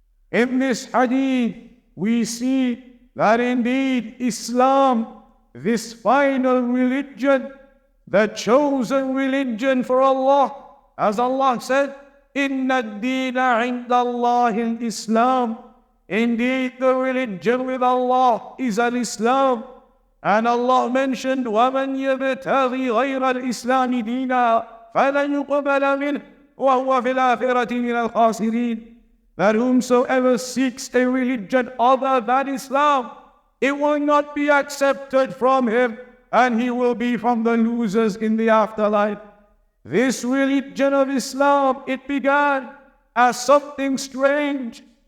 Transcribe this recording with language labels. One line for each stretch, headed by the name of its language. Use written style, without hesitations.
English: In this hadith, we see that indeed Islam, this final religion, the chosen religion for Allah, as Allah said,
Arabic: Inna ad-deena inda Allahi al-Islam.
English: Indeed, the religion with Allah is al-Islam. And Allah mentioned,
Arabic: وَمَنْ يَبْتَغِي غَيْرَ الْإِسْلَامِ دِينًا فَلَنْ يُقْبَلَ مِنْهُ وَهُوَ فِي الْآخِرَةِ مِنَ الْخَاسِرِينَ.
English: That whomsoever seeks a religion other than Islam, it will not be accepted from him, and he will be from the losers in the afterlife. This religion of Islam, it began as something strange.